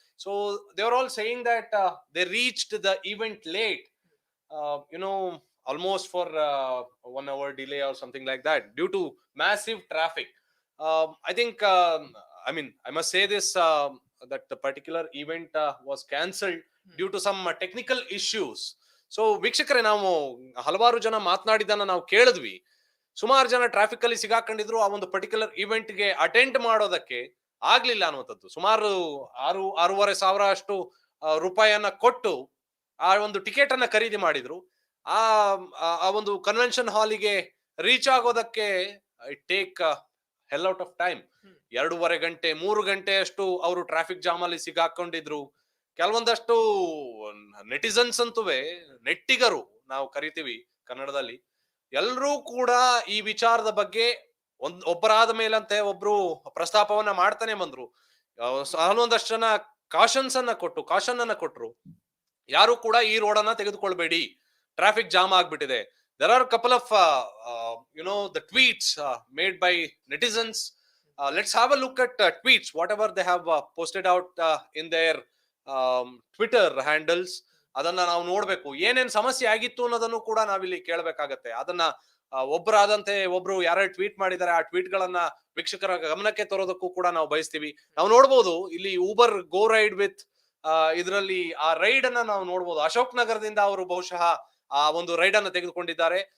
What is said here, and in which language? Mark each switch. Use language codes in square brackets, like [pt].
[en] So they were all saying that they reached the event late, almost for 1 hour delay or something like that due to massive traffic. I think, I must say this, that the particular event was cancelled due to some technical issues. [kn] So ವೀಕ್ಷಕರೇ, ನಾವು ಹಲವಾರು ಜನ ಮಾತನಾಡಿದ್ದನ್ನ ನಾವು ಕೇಳಿದ್ವಿ. ಸುಮಾರು ಜನ traffic ಅಲ್ಲಿ ಸಿಗಾಕೊಂಡಿದ್ರು. ಆ ಒಂದು ಪರ್ಟಿಕ್ಯುಲರ್ ಇವೆಂಟ್ ಗೆ ಅಟೆಂಡ್ ಮಾಡೋದಕ್ಕೆ ಆಗ್ಲಿಲ್ಲ ಅನ್ನುವಂಥದ್ದು. ಸುಮಾರು 6,500 ಅಷ್ಟು ರೂಪಾಯಿಯನ್ನ ಕೊಟ್ಟು ಆ ಒಂದು ಟಿಕೆಟ್ ಅನ್ನ ಖರೀದಿ ಮಾಡಿದ್ರು. ಆ ಒಂದು ಕನ್ವೆನ್ಷನ್ ಹಾಲಿಗೆ ರೀಚ್ ಆಗೋದಕ್ಕೆ [en] It take hell out of time. [kn] 2.5 ಗಂಟೆ 3 ಗಂಟೆ ಅಷ್ಟು ಅವರು ಟ್ರಾಫಿಕ್ ಜಾಮ್ ಅಲ್ಲಿ ಸಿಗಾಕೊಂಡಿದ್ರು. ಕೆಲವೊಂದಷ್ಟು ನೆಟಿಸನ್ಸ್ ಅಂತುವೆ, ನೆಟ್ಟಿಗರು ನಾವು ಕರಿತೀವಿ ಕನ್ನಡದಲ್ಲಿ, ಎಲ್ಲರೂ ಕೂಡ ಈ ವಿಚಾರದ ಬಗ್ಗೆ ಒಬ್ಬರಾದ ಮೇಲಂತೆ ಒಬ್ರು ಪ್ರಸ್ತಾಪವನ್ನ ಮಾಡ್ತಾನೆ ಬಂದ್ರು. ಹನ್ನೊಂದಷ್ಟು ಜನ ಕಾಶನ್ ಅನ್ನ ಕೊಟ್ರು. ಯಾರು ಕೂಡ ಈ ರೋಡ್ ಅನ್ನ ತೆಗೆದುಕೊಳ್ಬೇಡಿ, ಟ್ರಾಫಿಕ್ ಜಾಮ್ ಆಗ್ಬಿಟ್ಟಿದೆ. [en] There are a couple of the tweets made by netizens. Let's have a look at tweets, whatever they have posted out in their Twitter handles. [kn] ಅದನ್ನ ನಾವು ನೋಡ್ಬೇಕು. ಏನೇನ್ ಸಮಸ್ಯೆ ಆಗಿತ್ತು ಅನ್ನೋದನ್ನು ಕೂಡ ನಾವಿಲ್ಲಿ ಕೇಳಬೇಕಾಗತ್ತೆ. ಅದನ್ನ ಒಬ್ಬರಾದಂತೆ ಒಬ್ರು ಯಾರು ಟ್ವೀಟ್ ಮಾಡಿದ್ದಾರೆ, ಆ ಟ್ವೀಟ್ ಗಳನ್ನ ವೀಕ್ಷಕರ ಗಮನಕ್ಕೆ ತರೋದಕ್ಕೂ ಕೂಡ ನಾವು ಬಯಸ್ತೀವಿ. ನಾವು ನೋಡ್ಬೋದು ಇಲ್ಲಿ ಊಬರ್ ಗೋ ರೈಡ್ ವಿತ್ ಇದರಲ್ಲಿ ಆ ರೈಡ್ ಅನ್ನ ನಾವು ನೋಡ್ಬೋದು. ಅಶೋಕ್ ನಗರದಿಂದ ಅವರು ಬಹುಶಃ ಆ ಒಂದು ರೈಡ್ ಅನ್ನ ತೆಗೆದುಕೊಂಡಿದ್ದಾರೆ.